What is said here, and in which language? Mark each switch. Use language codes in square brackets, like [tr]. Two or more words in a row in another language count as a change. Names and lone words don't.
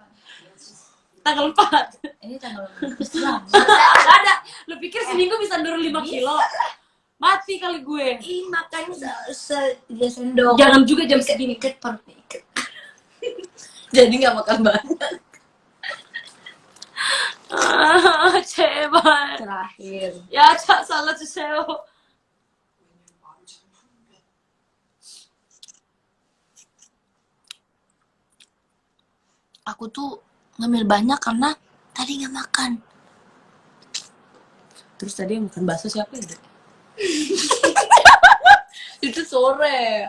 [id] Tanggal 4. Ini tanggal Gak ada. Lu pikir seminggu bisa turun 5 kilo? Mati kali gue. Ih, makan dia sendok. Jangan juga jam segini. Ikat perutnya ikat. Jadi nggak makan banyak. [ko] 제발. [id] Terakhir. [ko] 야, 자, 잘라주세요. [id] Aku tuh ngambil banyak karena tadi nggak makan. Terus tadi yang makan bakso siapa ya? Itu sore.